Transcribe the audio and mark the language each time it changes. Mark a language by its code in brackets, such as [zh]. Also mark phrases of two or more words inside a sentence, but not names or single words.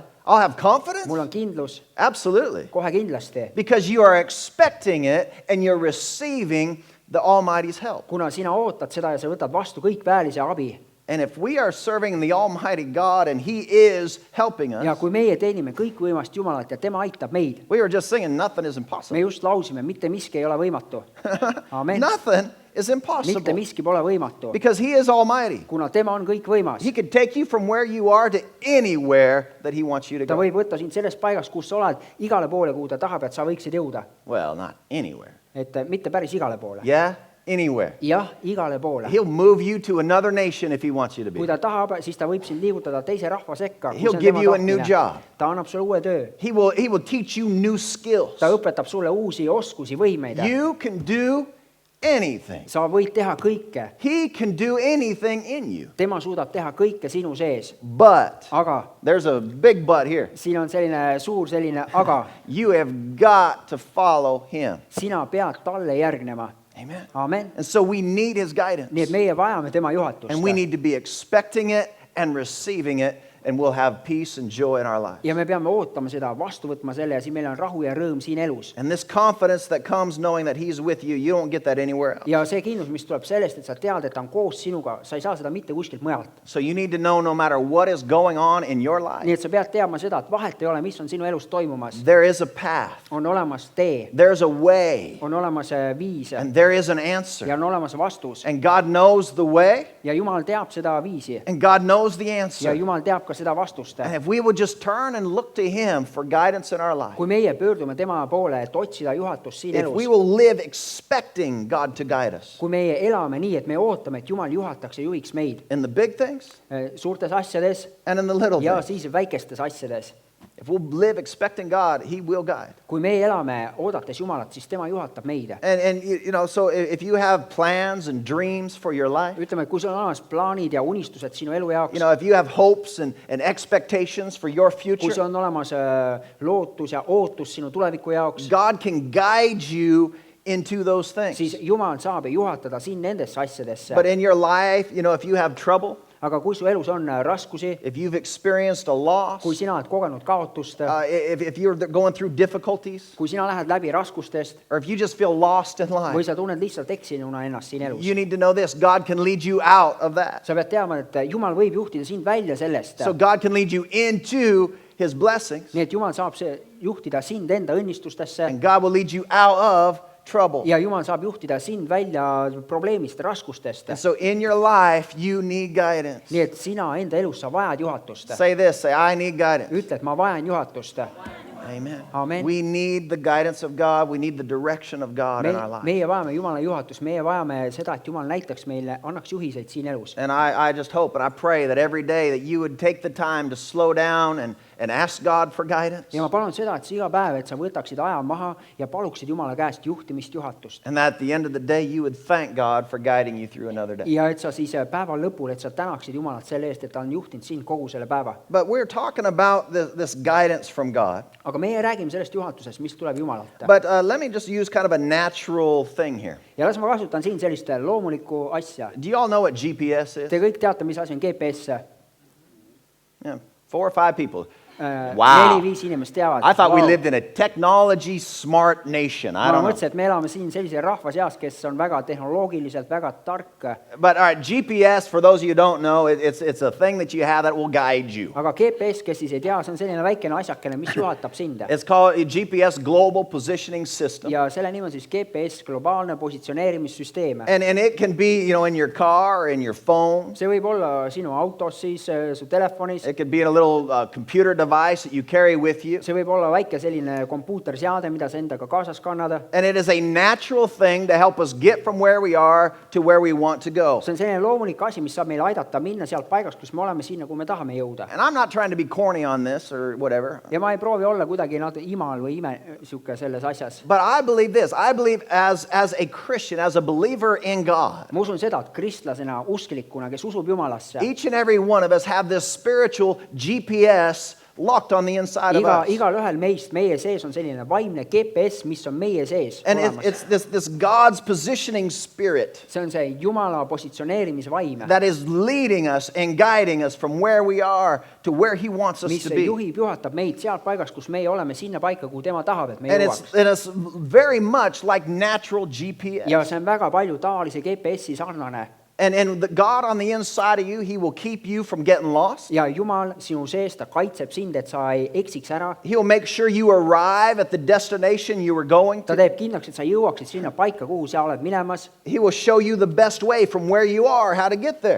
[en] I'll have confidence? [et] mul on kindlus. [en] Absolutely. [et] Kohe kindlasti. [en] Because you are expecting it and you're receiving the Almighty's help. [et] Kuna sina ootad seda ja sa võtad vastu kõik väelise abi. [en] And if we are serving the Almighty God and He is helping [et] Ja [en] us, [et] kui meie teenime kõikvõimast Jumalat ja tema aitab meid. [en] we were just singing, nothing is [et] Me [en] impossible. [et] just lausime, mitte miski ei ole võimatu. [en] Amen. Nothing is [et] Mitte [en] impossible. [et] miski pole võimatu. [en] Because He is Almighty. [et] Kuna tema on kõikvõimas. [en] He could take you from where you are to anywhere that He wants you to [et] Ta [en] go. [et] võib võtta sind sellest paigast, kus sa oled, igale poole, kuhu ta tahab, et sa võiksid jõuda. [en] Well, not anywhere. [et] Et mitte päris igale poole. [en] Yeah? Anywhere. [et] Jah, igale poole. [en] He'll move you to another nation if He wants you to [et] Kui [en] be. [et] ta tahab, siis ta võib sind liigutada teise rahva sekka. kui [en] He'll [et] see on [en] give [et] tema [en] you a new [et] tahtmine. [en] job. [et] Ta annab sulle uue töö. [en] He will teach you new skills. [et] Ta õpetab sulle uusi oskusi, võimeid. [en] You can do anything. [et] Sa võid teha kõike. [en] He can do anything in you. [et] Tema suudab teha kõike sinu sees. [en] But [et] Aga [en] there's a big but here. [et] siin on selline suur selline aga. [en] You have got to follow Him. [et] Sina pead talle järgnema. [en] Amen. [et] Amen. [en] And so we need His guidance. [et] Nii et meie vajame tema juhatust. [en] And we need to be expecting it and receiving it, and we'll have peace and joy in our lives. [et] Ja me peame ootama seda, vastu võtma selle ja siis meil on rahu ja rõõm siin elus. [en] And this confidence that comes knowing that He's with you, you don't get that anywhere else. [et] Ja see kindlus, mis tuleb sellest, et sa tead, et ta on koos sinuga, sa ei saa seda mitte kuskilt mujalt. [en] So you need to know no matter what is going on in your life, [et] Nii et sa pead teadma seda, et vahet ei ole, mis on sinu elus toimumas. [en] there is a path, [et] On olemas tee, [en] there's a way, [et] on olemas viis [en] and there is an [et] ja [en] answer. [et] on olemas vastus. [en] And God knows the way, [et] Ja Jumal teab seda viisi [en] and God knows the [et] ja [en] answer. [et] Jumal teab ka seda vastust. [en] And if we would just turn and look to Him for guidance in our life, [et] Kui meie pöördume tema poole, et otsida juhatust siin [en] if [et] elus, [en] we will live expecting God to guide us [et] kui meie elame nii, et me ootame, et Jumal juhataks ja juhiks meid [en] in the big things [et] suurtes asjades [en] and in the little [et] ja [en] things, [et] siis väikestes asjades. [en] if we'll live expecting God, He will guide. [et] Kui me elame oodates Jumalat, siis tema juhatab meid. [en] And you know, so if you have plans and dreams for your life, [et] Ütleme, et kui sul on olemas plaanid ja unistused sinu elu jaoks, [en] you know, if you have hopes and expectations for your [et] kui [en] future, [et] sul on olemas lootus ja ootus sinu tuleviku jaoks, [en] God can guide you into those things. [et] siis Jumal saab juhatada sind nendesse asjadesse. [en] But in your life, you know, if you have trouble, [et] Aga kui su elus on raskusi, [en] if you've experienced a loss, [et] kui sina oled kogenud kaotust, [en] if you're going through difficulties, [et] kui sina lähed läbi raskustest [en] or if you just feel lost in [et] või [en] life, [et] sa tunned lihtsalt eksinuna ennast siin elus, [en] you need to know this: God can lead you out of that. [et] sa pead teadma, et Jumal võib juhtida sind välja sellest. [en] So God can lead you into His blessings, [et] Nii et Jumal saab juhtida sind enda õnnistustesse [en] and God will lead you out of trouble. [et] ja Jumal saab juhtida sind välja probleemist, raskustest. [en] And so in your life, you need guidance. [et] Nii et sina enda elus sa vajad juhatust. [en] Say this: say, I need guidance. [et] Ütle, et ma vajan juhatust. [en] Amen. [et] Amen. [en] We need the guidance of God. We need the direction of God in our life. [et] Meie vajame Jumala juhatust, meie vajame seda, et Jumal näitaks meile, annaks juhiseid siin elus. [en] And I just hope and I pray that every day that you would take the time to slow down and ask God for guidance. [et] Ja ma palun seda, et sa iga päev, et sa võtaksid aja maha ja paluksid Jumala käest juhtimist, juhatust. [en] And that at the end of the day, you would thank God for guiding you through another day. [et] Ja et sa siis päeva lõpul, et sa tänaksid Jumalat selle eest, et ta on juhtinud sind kogu selle päeva. [en] But we're talking about this guidance from God. [et] Aga meie räägime sellest juhatusest, mis tuleb Jumalalt. [en] But let me just use kind of a natural thing here. [et] Ja las ma kasutan siin sellist loomulikku asja. [en] Do you all know what GPS is? [et] Te kõik teate, mis asi on GPS. [en] Yeah, 4 or 5 people. Wow. [et] 4-5 inimest teavad. [en] I thought we lived in a technology smart nation. I [et] Ma [en] don't know. [et] mõtlesin, et me elame siin sellise rahva seas, kes on väga tehnoloogiliselt, väga tark. [en] But all right, GPS, for those of you who don't know, it's a thing that you have that will guide you. [et] Aga GPS, kes siis ei tea, see on selline väikene asjakene, mis juhatab sind. [en] It's called a GPS Global Positioning System. [et] Ja selle nimi on siis GPS, globaalne positsioneerimissüsteem. [en] And it can be, you know, in your car or in your phone. [et] See võib olla sinu autos siis, su telefonis. [en] It could be in a little computer device device that you carry with you. [et] see võib olla väike selline kompuuterseade, mida sa endaga kaasas kannad. [en] And it is a natural thing to help us get from where we are to where we want to go. [et] see on selline loomulik asi, mis saab meil aidata minna sealt paigast, kus me oleme, sinna, kuhu me tahame jõuda. [en] And I'm not trying to be corny on this or whatever. [et] ja ma ei proovi olla kuidagi imal või sihuke selles asjas. [en] But I believe this. I believe as a Christian, as a believer in God, [et] ma usun seda, et kristlasena, usklikuna, kes usub Jumalasse, [en] each and every one of us have this spiritual GPS locked on the inside of us. [et] igalühel meist, meie sees on selline vaimne GPS, mis on meie sees [en] And [et] olemas. [en] it's this God's positioning spirit [et] see on see Jumala positsioneerimise vaim, [en] that is leading us and guiding us from where we are to where He wants us [et] mis [en] to be. [et] juhib, juhatab meid sealt paigast, kus meie oleme, sinna paika, kuhu tema tahab, et me [en] And [et] jõuaks. [en] it's very much like natural GPS. [et] ja see on väga palju tavalise GPS-i sarnane. [en] And the God on the inside of you, He will keep you from getting lost. [et] ja Jumal sinu sees, ta kaitseb sind, et sa ei eksiks ära. [en] He'll make sure you arrive at the destination you were going [et] ta [en] to. [et] teeb kindlaks, et sa jõuaksid sinna paika, kuhu sa oled minemas. [en] He will show you the best way from where you are, how to get there.